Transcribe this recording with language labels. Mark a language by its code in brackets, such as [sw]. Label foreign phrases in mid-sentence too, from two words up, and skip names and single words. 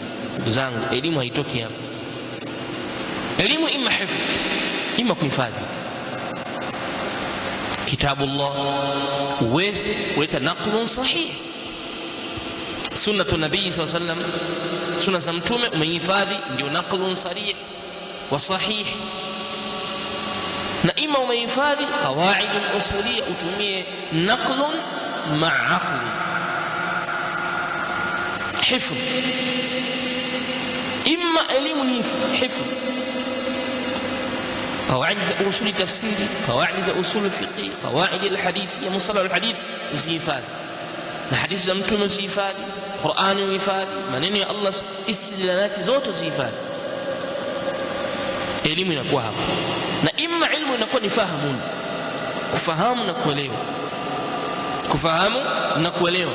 [sw] Ndugu zangu, elimu haitoki hapo. Elimu imma hifdhi, imma kuhifadhi kitabullah, uweze kuleta [ar] نقل صحيح, سنة النبي صلى الله عليه وسلم, [sw] sunna za mtume umehifadhi, ndio [ar] نقل صريح. وصحيح. [sw] Na ima umehifadhi [ar] القواعد الأصولية, [sw] utumie [ar] نقل مع عقل، حفظ. [sw] Ima elimu ni hifdh, qawaid za usuli tafsiri, qawaid za usuli fiqh, [ar] قواعد الحديث [sw] ya [ar] مصطلح الحديث [sw] usihifadhi, na hadithi za mtume usihifadhi, Qur'ani uhifadhi, maneno ya Allah, istidlalati zote usihifadhi. Elimu inakuwa hapo. Na imma ilmu inakuwa ni fahamu, kufahamu na kuelewa, kufahamu na kuelewa.